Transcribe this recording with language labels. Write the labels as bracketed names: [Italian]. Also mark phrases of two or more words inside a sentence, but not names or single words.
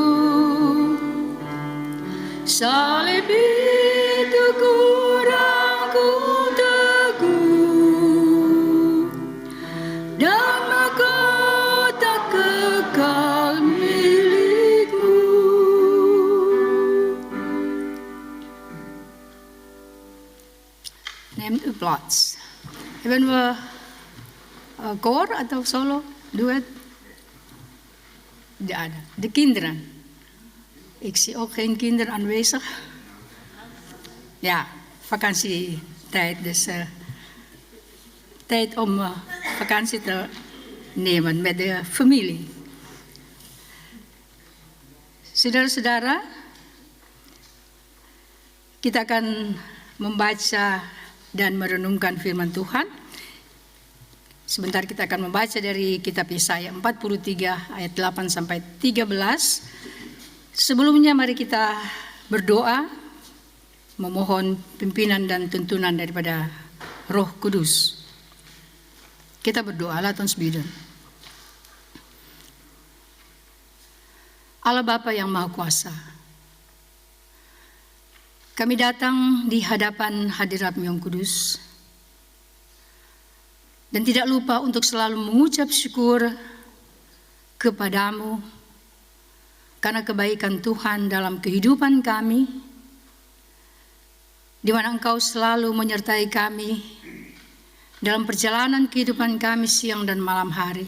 [Indonesian] Salib itu ku rangkul teguh dan mahkota kekal milikmu. [Dutch] Neem uw plaats. Hebben we koor [Indonesian] atau solo, duet? Tidak ada. [Dutch] De kinderen. Ik zie ook geen kinderen aanwezig. Ja, vakantietijd. Dus tijd om vakantie te nemen met de familie. [Indonesian] Saudara-saudara, kita akan membaca dan merenungkan firman Tuhan. Sebentar kita akan membaca dari kitab Yesaya 43 ayat 8 sampai 13. Sebelumnya mari kita berdoa, memohon pimpinan dan tuntunan daripada Roh Kudus. Kita berdoa, [Dutch] laat ons bidden. [Indonesian] Allah Bapa yang Maha Kuasa, kami datang di hadapan hadirat-Mu yang kudus, dan tidak lupa untuk selalu mengucap syukur kepadamu karena kebaikan Tuhan dalam kehidupan kami, di mana Engkau selalu menyertai kami dalam perjalanan kehidupan kami siang dan malam hari.